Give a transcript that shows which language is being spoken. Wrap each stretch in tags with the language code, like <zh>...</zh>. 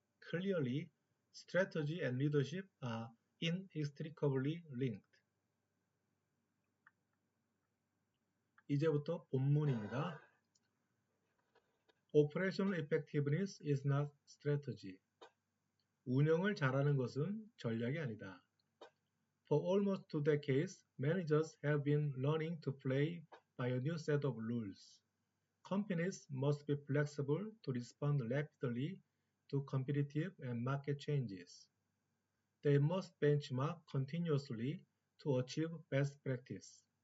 <en>Clearly, strategy and leadership are inextricably linked.</en> <ko>이제부터 본문입니다.</ko> <en>Operational effectiveness is not strategy.</en> <ko>운영을 잘하는 것은 전략이 아니다.</ko> <en>For almost 2 decades, managers have been learning to play by a new set of rules. Companies must be flexible to respond rapidly to competitive and market changes. They must benchmark continuously to achieve best practice.</en>